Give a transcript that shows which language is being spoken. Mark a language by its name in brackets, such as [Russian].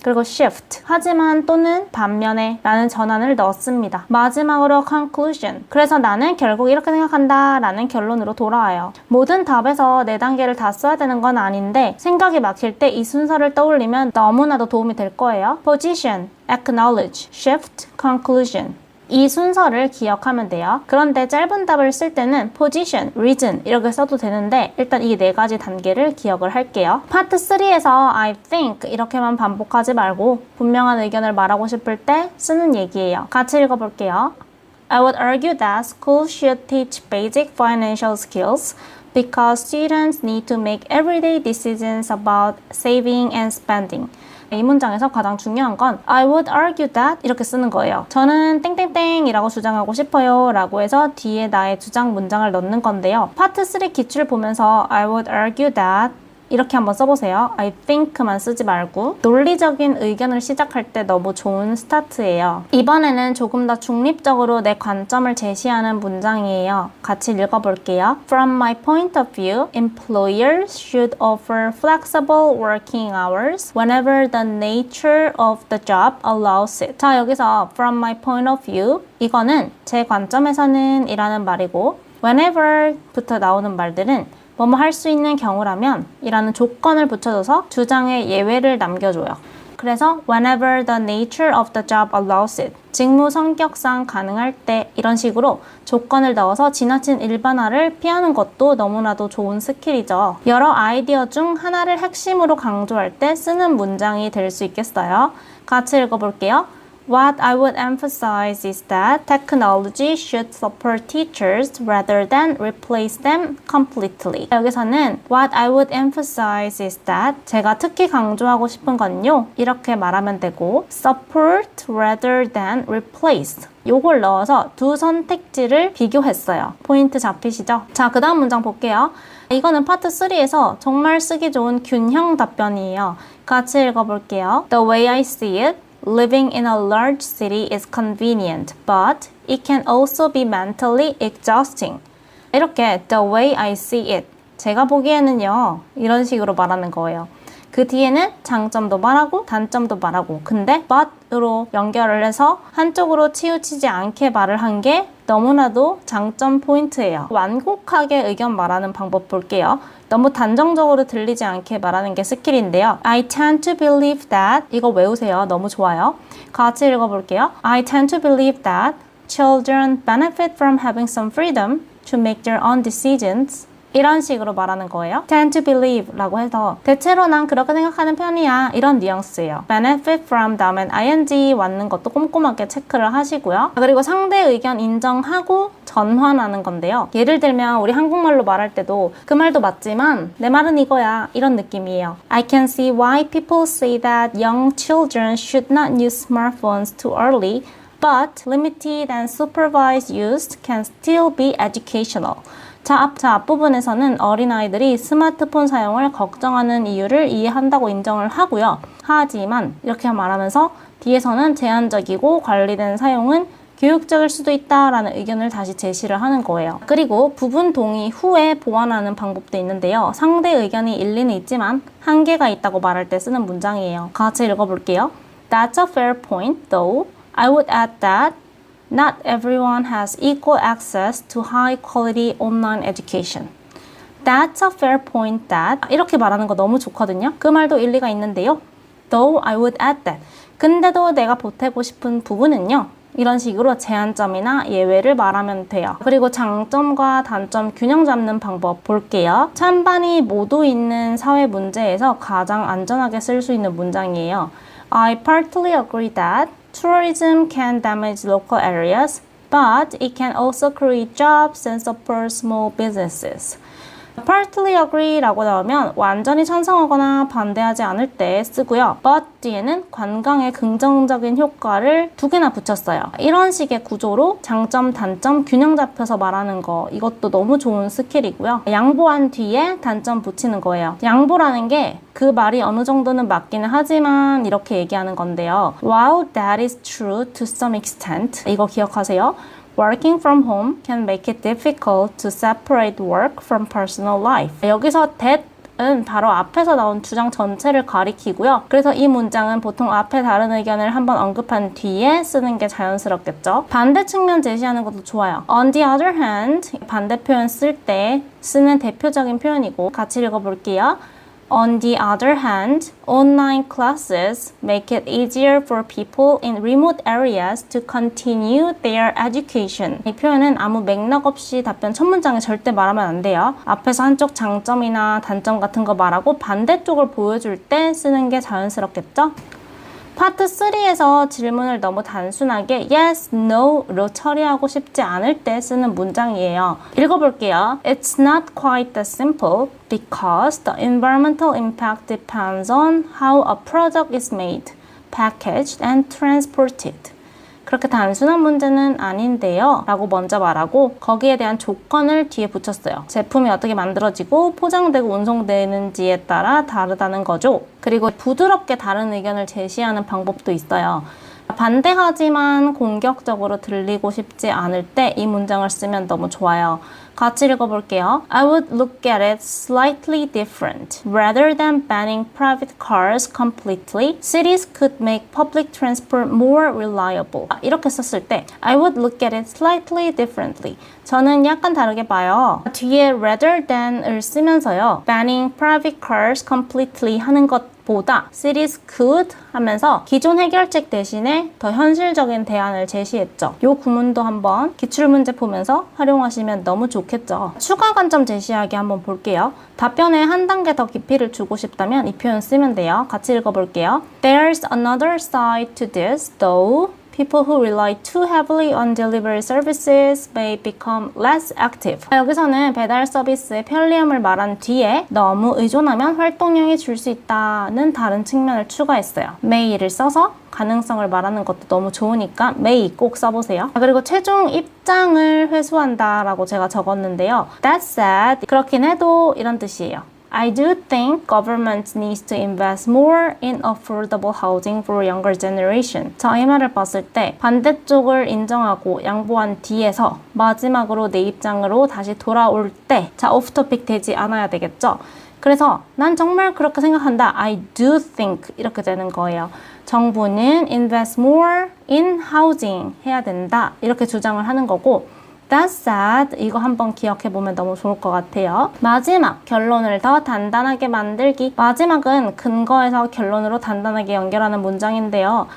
[Korean] 그리고 shift, 하지만 또는 반면에 라는 전환을 넣습니다. 마지막으로 conclusion, 그래서 나는 결국 이렇게 생각한다 라는 결론으로 돌아와요. 모든 답에서 4단계를 다 써야 되는 건 아닌데 생각이 막힐 때 이 순서를 떠올리면 너무나도 도움이 될 거예요. [English] position, acknowledge, shift, conclusion. [Korean] 이 순서를 기억하면 돼요. 그런데 짧은 답을 쓸 때는 position, reason 이렇게 써도 되는데 일단 이 4가지 단계를 기억을 할게요. 파트 3에서 I think 이렇게만 반복하지 말고 분명한 의견을 말하고 싶을 때 쓰는 얘기예요. 같이 읽어볼게요. [English] I would argue that schools should teach basic financial skills because students need to make everyday decisions about saving and spending. [Korean] 이 문장에서 가장 중요한 건 [English] I would argue that [Korean] 이렇게 쓰는 거예요. 저는 땡땡땡이라고 주장하고 싶어요 라고 해서 뒤에 나의 주장 문장을 넣는 건데요. 파트 3 기출을 보면서 [English] I would argue that [Korean] 이렇게 한번 써보세요. I think만 쓰지 말고 논리적인 의견을 시작할 때 너무 좋은 스타트예요. 이번에는 조금 더 중립적으로 내 관점을 제시하는 문장이에요. 같이 읽어볼게요. [English] From my point of view, employers should offer flexible working hours whenever the nature of the job allows it. [Korean] 자, 여기서 [English] from my point of view [Korean] 이거는 제 관점에서는 이라는 말이고 whenever부터 나오는 말들은 뭐뭐 할 수 있는 경우라면 이라는 조건을 붙여줘서 주장에 예외를 남겨줘요. 그래서 [English] whenever the nature of the job allows it, [Korean] 직무 성격상 가능할 때 이런 식으로 조건을 넣어서 지나친 일반화를 피하는 것도 너무나도 좋은 스킬이죠. 여러 아이디어 중 하나를 핵심으로 강조할 때 쓰는 문장이 될 수 있겠어요. 같이 읽어볼게요. [English] What I would emphasize is that technology should support teachers rather than replace them completely. [Korean] 여기서는 [English] What I would emphasize is that [Korean] 제가 특히 강조하고 싶은 건요. 이렇게 말하면 되고 [English] support rather than replace. [Korean] 요걸 넣어서 두 선택지를 비교했어요. 포인트 잡히시죠? 자, 그 다음 문장 볼게요. 이거는 파트 3에서 정말 쓰기 좋은 균형 답변이에요. 같이 읽어볼게요. [English] The way I see it, Living in a large city is convenient, but it can also be mentally exhausting. [Korean] 이렇게 [English] the way I see it. [Korean] 제가 보기에는요. 이런 식으로 말하는 거예요. 그 뒤에는 장점도 말하고 단점도 말하고 근데 but으로 연결을 해서 한쪽으로 치우치지 않게 말을 한 게 너무나도 장점 포인트예요. 완곡하게 의견 말하는 방법 볼게요. 너무 단정적으로 들리지 않게 말하는 게 스킬인데요. [English] I tend to believe that [Korean] 이거 외우세요. 너무 좋아요. 같이 읽어볼게요. [English] I tend to believe that children benefit from having some freedom to make their own decisions. [Korean] 이런 식으로 말하는 거예요. tend to believe 라고 해서 대체로 난 그렇게 생각하는 편이야 이런 뉘앙스예요. benefit from 다음엔 ing 왔는 것도 꼼꼼하게 체크를 하시고요. 그리고 상대 의견 인정하고 전환하는 건데요. 예를 들면 우리 한국말로 말할 때도 그 말도 맞지만 내 말은 이거야 이런 느낌이에요. [English] I can see why people say that young children should not use smartphones too early, but limited and supervised use can still be educational. [Korean] 자, 앞부분에서는 어린아이들이 스마트폰 사용을 걱정하는 이유를 이해한다고 인정을 하고요. 하지만 이렇게 말하면서 뒤에서는 제한적이고 관리된 사용은 교육적일 수도 있다라는 의견을 다시 제시를 하는 거예요. 그리고 부분 동의 후에 보완하는 방법도 있는데요. 상대 의견이 일리는 있지만 한계가 있다고 말할 때 쓰는 문장이에요. 같이 읽어볼게요. [English] That's a fair point, though. I would add that not everyone has equal access to high-quality online education. That's a fair point that [Korean] 이렇게 말하는 거 너무 좋거든요. 그 말도 일리가 있는데요. [English] Though I would add that. [Korean] 근데도 내가 보태고 싶은 부분은요. 이런 식으로 제한점이나 예외를 말하면 돼요. 그리고 장점과 단점 균형 잡는 방법 볼게요. 찬반이 모두 있는 사회 문제에서 가장 안전하게 쓸 수 있는 문장이에요. [English] I partly agree that tourism can damage local areas, but it can also create jobs and support small businesses. [Korean] partly agree라고 나오면 완전히 찬성하거나 반대하지 않을 때 쓰고요. but 뒤에는 관광의 긍정적인 효과를 두 개나 붙였어요. 이런 식의 구조로 장점, 단점 균형 잡혀서 말하는 거 이것도 너무 좋은 스킬이고요. 양보한 뒤에 단점 붙이는 거예요. 양보라는 게 그 말이 어느 정도는 맞기는 하지만 이렇게 얘기하는 건데요. [English] While that is true to some extent, [Korean] 이거 기억하세요. [English] Working from home can make it difficult to separate work from personal life. [Korean] 여기서 that은 바로 앞에서 나온 주장 전체를 가리키고요. 그래서 이 문장은 보통 앞에 다른 의견을 한번 언급한 뒤에 쓰는 게 자연스럽겠죠. 반대 측면 제시하는 것도 좋아요. [English] On the other hand, [Korean] 반대 표현 쓸 때 쓰는 대표적인 표현이고 같이 읽어볼게요. [English] On the other hand, online classes make it easier for people in remote areas to continue their education. [Korean] 이 표현은 아무 맥락 없이 답변 첫 문장에 절대 말하면 안 돼요. 앞에서 한쪽 장점이나 단점 같은 거 말하고 반대쪽을 보여줄 때 쓰는 게 자연스럽겠죠? 파트 3에서 질문을 너무 단순하게 yes, no로 처리하고 싶지 않을 때 쓰는 문장이에요. 읽어볼게요. [English] It's not quite that simple because the environmental impact depends on how a product is made, packaged, and transported. [Korean] 그렇게 단순한 문제는 아닌데요 라고 먼저 말하고 거기에 대한 조건을 뒤에 붙였어요. 제품이 어떻게 만들어지고 포장되고 운송되는지에 따라 다르다는 거죠. 그리고 부드럽게 다른 의견을 제시하는 방법도 있어요. 반대하지만 공격적으로 들리고 싶지 않을 때 이 문장을 쓰면 너무 좋아요. 같이 읽어볼게요. [English] I would look at it slightly different. Rather than banning private cars completely, cities could make public transport more reliable. [Korean] 이렇게 썼을 때 [English] I would look at it slightly differently. [Korean] 저는 약간 다르게 봐요. 뒤에 rather than을 쓰면서요. [English] banning private cars completely [Korean] 하는 것보다 cities could 하면서 기존 해결책 대신에 더 현실적인 대안을 제시했죠. 이 구문도 한번 기출문제 보면서 활용하시면 너무 좋겠죠. 추가 관점 제시하기 한번 볼게요. 답변에 한 단계 더 깊이를 주고 싶다면 이 표현 쓰면 돼요. 같이 읽어볼게요. [English] There's another side to this, though. People who rely too heavily on delivery services may become less active. [Korean] 여기서는 배달 서비스의 편리함을 말한 뒤에 너무 의존하면 활동량이 줄 수 있다는 다른 측면을 추가했어요. may를 써서 가능성을 말하는 것도 너무 좋으니까 may 꼭 써보세요. 그리고 최종 입장을 회수한다 라고 제가 적었는데요. [English] That said, [Korean] 그렇긴 해도 이런 뜻이에요. [English] I do think government needs to invest more in affordable housing for younger generation. [Korean] 자, 이 말을 봤을 때 반대쪽을 인정하고 양보한 뒤에서 마지막으로 내 입장으로 다시 돌아올 때 자, 오프 토픽 되지 않아야 되겠죠? 그래서 난 정말 그렇게 생각한다. [English] I do think [Korean] 이렇게 되는 거예요. 정부는 [English] invest more in housing [Korean] 해야 된다. 이렇게 주장을 하는 거고 [English] That said, [Korean] 이거 한번 기억해보면 너무 좋을 것 같아요. 마지막, 결론을 더 단단하게 만들기. 마지막은 근거에서 결론으로 단단하게 연결하는 문장인데요.